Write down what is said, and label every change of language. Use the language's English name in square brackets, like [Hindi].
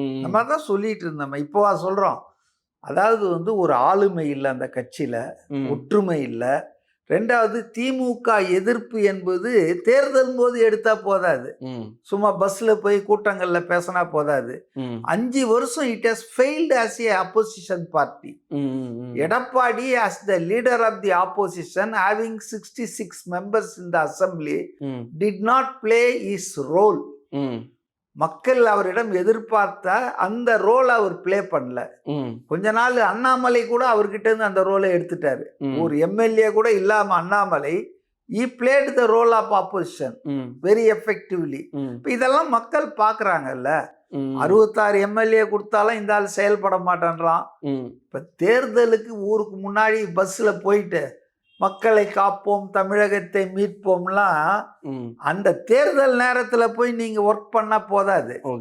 [Tamil] நம்ம தான் சொல்லிட்டு இருந்தோம், இப்போ சொல்றோம். அதாவது வந்து ஒரு ஆளுமை இல்லை அந்த கட்சியில, ஒற்றுமை இல்லை. 2வது திமுக எதிர்ப்பு என்பது தேர்தல் போது எடுத்தா போதாது, சும்மா பஸ்ல போய் கூட்டங்கள்ல பேசினா போதாது. 5 வருஷம் [English] It has failed as a opposition party. Edappadi as the leader of the opposition, having 66 members in the assembly, did not play his role. [Tamil] மக்கள் அவரிடம் எதிர்பார்த்த அந்த ரோலை அவர் பிளே பண்ணல. கொஞ்ச நாள் அண்ணாமலை கூட அவர்கிட்ட இருந்து அந்த ரோலை எடுத்துட்டாரு. ஒரு எம்எல்ஏ கூட இல்லாம [English] Annamalai he played the role of opposition very effectively. [Tamil] இப்போ இதெல்லாம் மக்கள் பார்க்குறாங்கல்ல. 66 எம்எல்ஏ கொடுத்தாலும் இந்த ஆள் செயல்பட மாட்டேன்றான். இப்போ தேர்தலுக்கு ஊருக்கு முன்னாடி பஸ்ஸில் போயிட்டு மக்களை காப்போம், தமிழகத்தை மீட்போம்லாம் அந்த தேர்தல் நேரத்தில் போய் நீங்கள் ஒர்க் பண்ணால் போதாது.